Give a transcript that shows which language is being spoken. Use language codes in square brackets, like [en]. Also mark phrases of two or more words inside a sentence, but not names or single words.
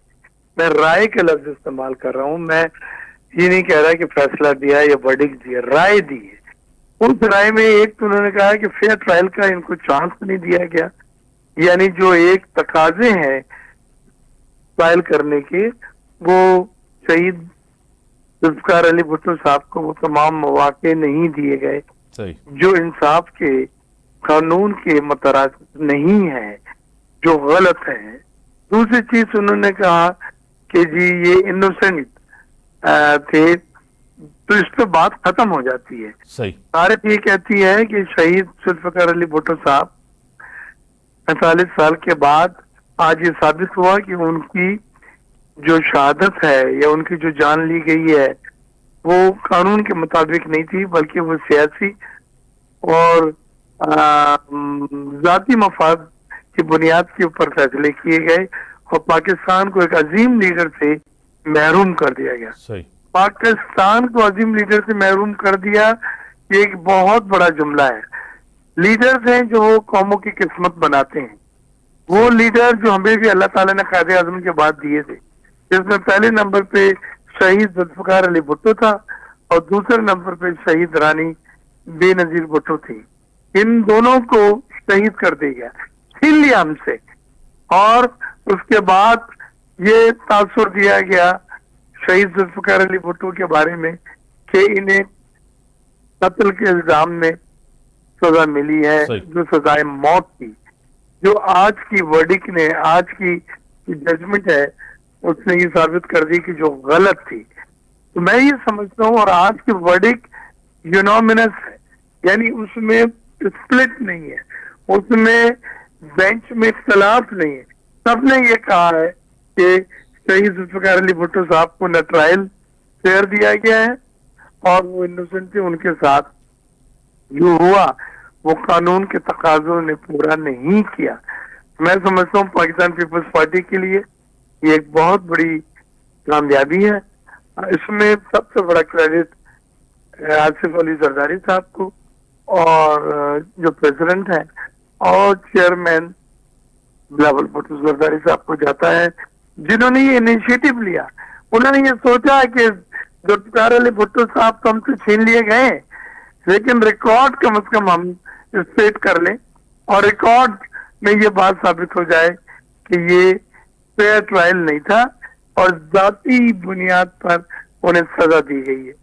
[ur] میں رائے کے لفظ استعمال کر رہا ہوں، میں یہ نہیں کہہ رہا کہ فیصلہ دیا یا ورڈکٹ دیا، رائے دی ہے. اس رائے میں ایک تو انہوں نے کہا کہ [en] fair trial [ur] کا ان کو چانس نہیں دیا گیا، یعنی جو ایک تقاضے ہیں ٹرائل کرنے کے، وہ شہید ذوالفقار علی بھٹو صاحب کو وہ تمام موقعے نہیں دیے گئے جو انصاف کے قانون کے متراج نہیں ہے، جو غلط ہے. دوسری چیز انہوں نے کہا کہ جی یہ انوسینٹ تھے، تو اس پہ بات ختم ہو جاتی ہے. صحیح. تاریخ یہ کہتی ہے کہ شہید ذوالفقار علی بھٹو صاحب 45 سال کے بعد آج یہ ثابت ہوا کہ ان کی جو شہادت ہے یا ان کی جو جان لی گئی ہے وہ قانون کے مطابق نہیں تھی، بلکہ وہ سیاسی اور ذاتی مفاد کی بنیاد کے اوپر فیصلے کیے گئے اور پاکستان کو ایک عظیم لیڈر سے محروم کر دیا گیا. صحیح. پاکستان کو عظیم لیڈر سے محروم کر دیا، یہ ایک بہت بڑا جملہ ہے. لیڈرز ہیں جو قوموں کی قسمت بناتے ہیں، وہ لیڈر جو ہمیں بھی اللہ تعالیٰ نے قائد اعظم کے بعد دیے تھے، جس میں پہلے نمبر پہ شہید ذوالفقار علی بھٹو تھا اور دوسرے نمبر پہ شہید رانی بینظیر بھٹو تھی. ان دونوں کو شہید کر دیا گیا، چھین لیا ہم سے، اور اس کے بعد یہ تاثر دیا گیا شہید ذوالفقار علی بھٹو کے بارے میں کہ انہیں قتل کے الزام میں سزا ملی ہے، جو سزائے موت تھی، جو آج کی ورڈک نے، آج کی ججمنٹ ہے، اس نے یہ ثابت کر دی کہ جو غلط تھی. تو میں یہ سمجھتا ہوں، اور آج کی ورڈک یونامنس ہے، یعنی اس میں سپلٹ نہیں ہے، اس میں بینچ میں اختلاف نہیں ہے. سب نے یہ کہا ہے کہ شہید ذوالفقار علی بھٹو صاحب کو نہ [en] trial fair [ur] دیا گیا ہے اور وہ انوسینٹ تھے، ان کے ساتھ جو ہوا وہ قانون کے تقاضوں نے پورا نہیں کیا. میں سمجھتا ہوں پاکستان پیپلز پارٹی کے لیے یہ ایک بہت بڑی کامیابی ہے. اس میں سب سے بڑا کریڈٹ آصف علی زرداری صاحب کو اور جو پریزیڈنٹ ہے اور چیئرمین بلاول بھٹو زرداری صاحب کو جاتا ہے، جنہوں نے یہ انیشیٹو لیا. انہوں نے یہ سوچا کہ ذوالفقار علی بھٹو صاحب تو ہم سے چھین لیے گئے، لیکن ریکارڈ کم سے کم ہم سٹریٹ کر لیں اور ریکارڈ میں یہ بات ثابت ہو جائے کہ یہ [en] fair trial [ur] نہیں تھا اور ذاتی بنیاد پر انہیں سزا دی گئی ہے.